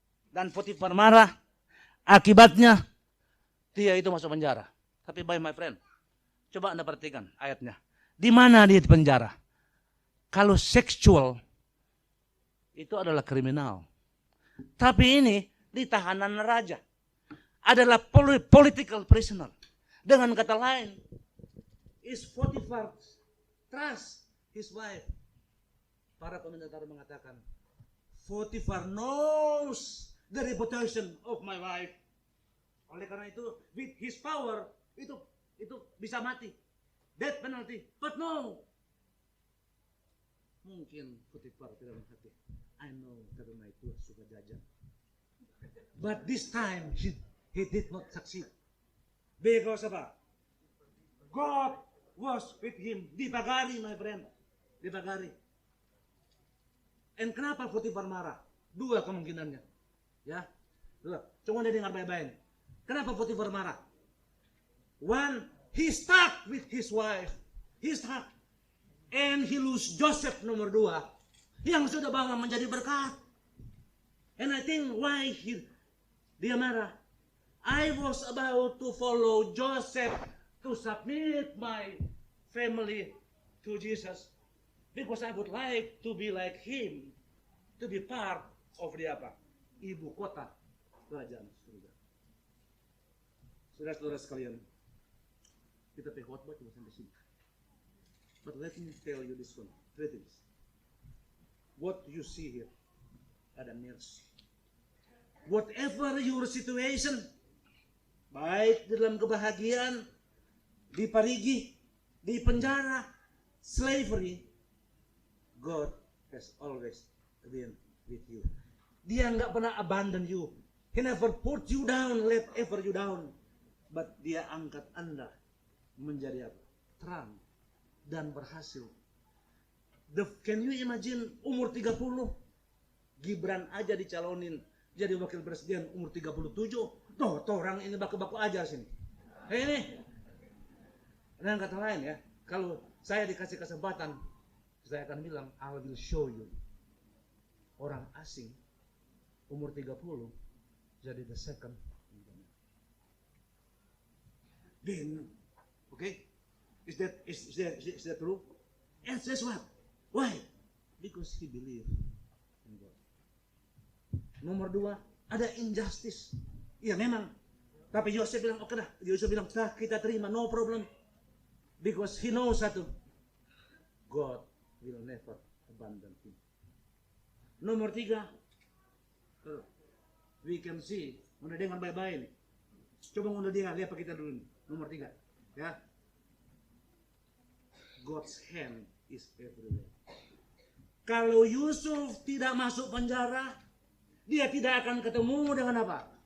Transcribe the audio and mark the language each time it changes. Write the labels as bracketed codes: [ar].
[id] Dan Potifar marah, akibatnya dia itu masuk penjara. Tapi [en] my friend, [id] coba Anda perhatikan ayatnya. Di mana dia di penjara? Kalau seksual itu adalah kriminal. Tapi ini di tahanan raja adalah political prisoner. Dengan kata lain, [en] is Potifar trust his wife. [id] Para komentator mengatakan, [en] Potifar knows the reputation of my wife. [id] Oleh karena itu, [en] with his power, [id] itu bisa mati. [en] Death penalty. But no. [id] Mungkin Potifar tidak mengerti. [en] I know [id] karena itu suka jajan. [en] But this time, he did not succeed. Because apa? God was with him. [id] Dipagari, [en] my friend. [id] Dipagari. And kenapa Potifar marah? Dua kemungkinannya. Ya, dua. Coba Anda dengar baik-baik. Kenapa Potifar marah? [en] One, he stuck with his wife. He stuck. And he lose [id] Joseph nomor dua. Yang sudah bawa menjadi berkat. [en] And I think why [id] dia marah. [en] I was about to follow Joseph to submit my family to Jesus because I would like to be like him, to be part of the apa? [id] Ibu kota kerajaan surga. Saudara-saudara sekalian, kita khotbah cuma sampai sini. [en] But let me tell you this one, three things. What you see here, ada mercy. Whatever your situation, [id] baik dalam kebahagiaan, di parigi, di penjara, [en] slavery, God has always been with you. [id] Dia nggak pernah [en] abandon you. He never put you down, let ever you down. [id] But dia angkat Anda menjadi apa? Terang dan berhasil. [en] Can you imagine umur 30? [id] Gibran aja dicalonin jadi wakil presiden umur 37. Tuh orang ini baku-baku aja sini. Ini. Dengan kata lain ya, kalau saya dikasih kesempatan, saya akan bilang, [en] I will show you. [id] Orang asing umur 30 jadi the second. [en] Then, okay, is that true? And that's what? Why? Because he believed in God. [id] Nomor 2, ada injustice. Iya memang. Tapi Yosef bilang, oke dah. Yosef bilang, kita terima, [en] no problem. Because he knows satu, God will never abandon him. [id] Nomor 3, [en] we can see, [id] udah dengan baik-baik nih. Coba udah dia, lihat apa kita dulu nih. Nomor 3, ya. [en] God's hand is everywhere. [id] Kalau Yusuf tidak masuk penjara, dia tidak akan ketemu dengan apa?